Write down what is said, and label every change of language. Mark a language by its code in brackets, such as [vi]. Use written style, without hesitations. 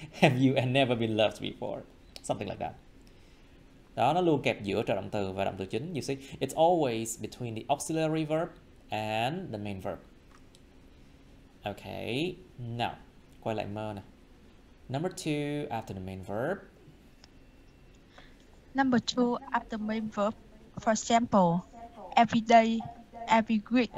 [en] Have you never been loved before? Something like that. [vi] Đó, nó luôn kẹp giữa trợ động từ và động từ chính. [en] You see, it's always between the auxiliary verb and the main verb. Okay, now [vi] quay lại mơ nè. [en] Number 2 after the main verb. Number 2 after main verb. For example, every day, every week.